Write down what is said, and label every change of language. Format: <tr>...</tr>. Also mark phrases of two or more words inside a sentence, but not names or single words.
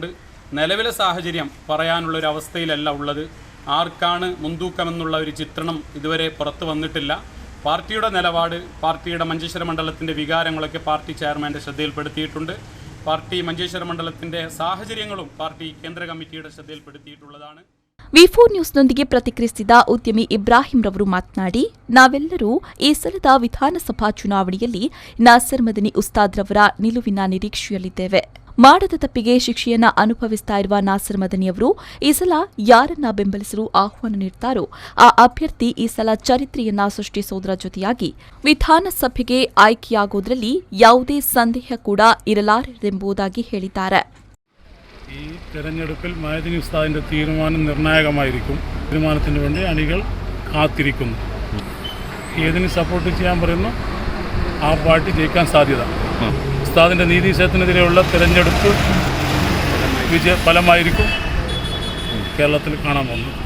<ml>നിലവിലെ സാഹചര്യം പറയാനുള്ളൊരവസ്ഥയിലല്ല ഉള്ളത്. ആർക്കാണ് മുൻതൂക്കമെന്നുള്ള ഒരു ചിത്രണം ഇതുവരെ പുറത്തു വന്നിട്ടില്ല. പാർട്ടിയുടെ നിലപാട്, പാർട്ടിയുടെ മഞ്ചേശ്വര മണ്ഡലത്തിൻ്റെ വികാരങ്ങളൊക്കെ പാർട്ടി ചെയർമാൻ്റെ ശ്രദ്ധയിൽപ്പെടുത്തിയിട്ടുണ്ട്. പാർട്ടി മഞ്ചേശ്വര മണ്ഡലത്തിൻ്റെ സാഹചര്യങ്ങളും പാർട്ടി കേന്ദ്ര കമ്മിറ്റിയുടെ ശ്രദ്ധയിൽപ്പെടുത്തിയിട്ടുള്ളതാണ്.</ml> <kn>ವಿ4 ನ್ಯೂಸ್ನೊಂದಿಗೆ ಪ್ರತಿಕ್ರಿಯಿಸಿದ ಉದ್ಯಮಿ ಇಬ್ರಾಹಿಂ ರವರು ಮಾತನಾಡಿ, ನಾವೆಲ್ಲರೂ ಈ ಸಲದ ವಿಧಾನಸಭಾ ಚುನಾವಣೆಯಲ್ಲಿ ನಾಸರ್ ಮದನಿ ಉಸ್ತಾದ್ರವರ ನಿಲುವಿನ ನಿರೀಕ್ಷೆಯಲ್ಲಿದ್ದೇವೆ. ಮಾಡದ ತಪ್ಪಿಗೆ ಶಿಕ್ಷೆಯನ್ನ ಅನುಭವಿಸ್ತಾ ಇರುವ ನಾಸರ್ ಮದನಿಯವರು ಈ ಸಲ ಯಾರನ್ನ ಬೆಂಬಲಿಸಲು ಆಹ್ವಾನ ನೀಡುತ್ತಾರೋ ಆ ಅಭ್ಯರ್ಥಿ ಈ ಸಲ ಚರಿತ್ರೆಯನ್ನ ಸೃಷ್ಟಿಸುವುದರ ಜೊತೆಯಾಗಿ ವಿಧಾನಸಭೆಗೆ ಆಯ್ಕೆಯಾಗುವುದರಲ್ಲಿ ಯಾವುದೇ ಸಂದೇಹ ಕೂಡ ಇರಲಾರದೆಂಬುದಾಗಿ ಹೇಳಿದ್ದಾರೆ.</kn> <ml>ഈ തെരഞ്ഞെടുപ്പിൽ മഅദനി ഉസ്താദിൻ്റെ തീരുമാനം നിർണായകമായിരിക്കും. തീരുമാനത്തിന് വേണ്ടി അണികൾ കാത്തിരിക്കുന്നു. ഏതിന് സപ്പോർട്ട് ചെയ്യാൻ പറയുന്നു ആ പാർട്ടി ജയിക്കാൻ സാധ്യത. ഉസ്താദിൻ്റെ നീതിശേഷത്തിനെതിരെയുള്ള തെരഞ്ഞെടുപ്പ് ഫലമായിരിക്കും കേരളത്തിൽ കാണാൻ പോകുന്നത്.</ml>